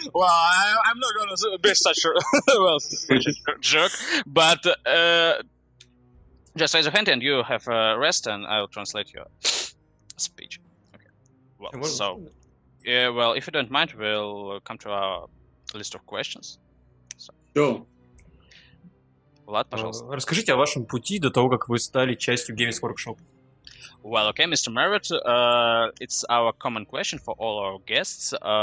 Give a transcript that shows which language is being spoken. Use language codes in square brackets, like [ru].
[en] Well, I'm not gonna be such a jerk, but just raise your hand and you have rest, and I'll translate your speech. Okay. Well, so well, if you don't mind, we'll come to our list of questions. Sure. [ru] Влад, пожалуйста. Расскажите о вашем пути до того, как вы стали частью Games Workshop. [en] Well, okay, Mr. Merrett, it's our common question for all our guests.